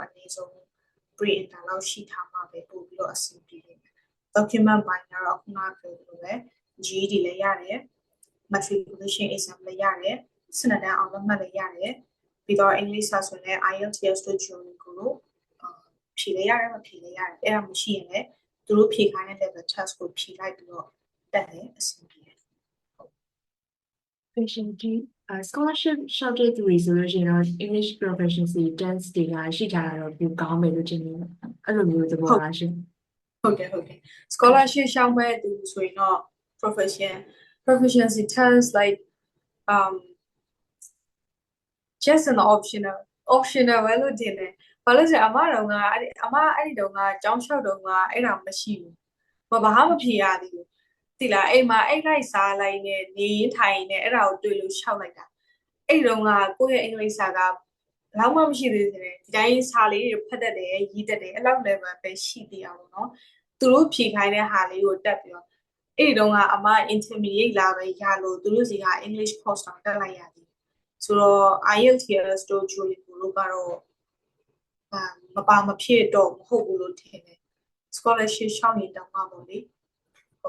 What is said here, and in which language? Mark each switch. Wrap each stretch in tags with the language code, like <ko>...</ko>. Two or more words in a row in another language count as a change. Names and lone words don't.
<my>အနည်းဆုံး pre-inter လောက်ရှိထားမှာပဲပို့ပြီးတော့အဆင်ပြေတယ် document ပိုင်းကတော့ခုနကပြောသလိုပဲ GED လည်းရတယ်</my> <en>matriculation exam</en> <my>လည်းရတယ်စနစ်တန်းအောင်လက်မှတ်လည်းရတယ်ပြီးတော့ English ဆိုရင် IELTS တို့ Duolingo တို့ဖြေလည်းရတယ်မဖြေလည်းရတယ်အဲ့ဒါမရှိရင်လည်းသူတို့ဖြေခိုင်းတဲ့</my> <en>level test</en> <my>ကိုဖြေလိုက်ပြီးတော့တက်တယ်အဆင်ပြေတယ်</my> <en>proficiency scholarship</en> <my>ရှောက်တဲ့သူတွေဆိုလို့ရှိရင်တော့</my> <en>English proficiency test</en> <my>တွေကရှိကြတာတော့ပိုကောင်းမယ်လို့ထင်တယ်အဲ့လိုမျိုးသဘောလားရှင် ဟုတ်ကဲ့ scholarship ရှောက်မဲ့သူဆိုရင်တော့</my> <en>proficiency test like just an optional</en> <my>ပဲလို့ထင်တယ်ဘာလို့ဆိုအမတော်ကအမအဲ့ဒီတော့ကကျောင်းလျှောက်တော့ကအဲ့ဒါမရှိဘူး ဘာမှမဖြေရသေးဘူးတိလားအိမ်မှာအဲ့လိုက်စားလိုက်နဲ့နေရင်ထိုင်နေအဲ့ဒါကိုတွေ့လို့လျှောက်လိုက်တာအဲ့တော့ ကကိုယ့်ရဲ့အင်္ဂလိပ်စာကဘယ်တော့မှမရှိသေးတယ်ဒီတိုင်းစာလေးတွေဖတ်တတ်တယ်ရေးတတ်တယ်အဲ့လောက် level ပဲရှိသေးတာပေါ့နော်သူတို့ဖြေခိုင်းတဲ့ဟာလေးကိုတက်ပြီးတော့အဲ့တော့ကအမ intermediate လာပဲရလို့သူတို့စီက</my> <en>English course</en> <my>တော့တက်လိုက်ရတယ်ဆိုတော့ IELTS တို့ Duolingo တို့ကတော့မပါမဖြစ်တော့မဟုတ်ဘူးလို့ထင်တယ် scholarship ရှောက်ရင်တောင်မှပေါ့လေဟုတ်</my>